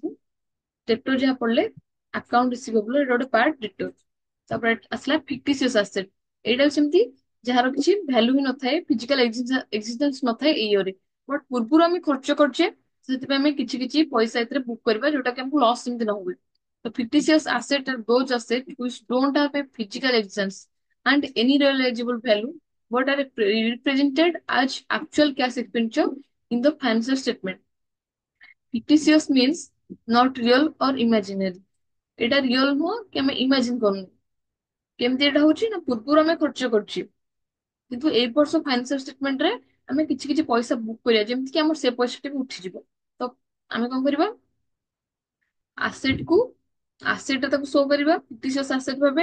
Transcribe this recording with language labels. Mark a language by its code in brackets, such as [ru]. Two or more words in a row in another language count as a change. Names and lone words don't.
[or] ଡେଟର ଯାହା ପଡିଲେ [en] account receivable, [or] ଏଇଟା ଗୋଟେ [en] part debtor. [or] ତାପରେ ଆସିଲା [en] fictitious asset. [or] ଏଇଟା ବି ସେମିତି, ଯାହାର କିଛି ଭ୍ୟାଲୁ ହିଁ ନଥାଏ, [en] physical existence [or] ନଥାଏ ଏଇ ଇୟରରେ, ବଟ୍ ପୂର୍ବରୁ ଆମେ ଖର୍ଚ୍ଚ କରୁଛେ, ସେଥିପାଇଁ ଆମେ କିଛି କିଛି ପଇସା ଏଥିରେ ବୁକ୍ କରିବା, ଯୋଉଟା କି ଆମକୁ ଲସ୍ ଯେମିତି ନ ହୁଏ। [en] The fictitious asset are those assets which don't have a physical existence and any realizable value, but are represented as actual cash expenditure in the financial statement. Fictitious means not real or imaginary. [or] এটা ରିଅଲ ନୁହଁ କି ଆମେ ଇମାଜିନ କରୁନୁ। କେମିତି ଏଟା ହଉଛି ନା, ପୂର୍ବରୁ ଆମେ ଖର୍ଚ୍ଚ କରୁଛେ, କିନ୍ତୁ ଏଇ ବର୍ଷ [en] financial statement [or] ରେ ଆମେ କିଛି କିଛି ପଇସା ବୁକ୍ କରିବା, ଯେମିତି କି ଆମର ସେ ପଇସା ଟା ବି ଉଠିଯିବ। ତ ଆମେ କଣ କରିବା, ଆସେଟ କୁ, ଆସେଟ ତାକୁ ଶୋ କରିବା [en] fictitious asset [or] ଭାବେ।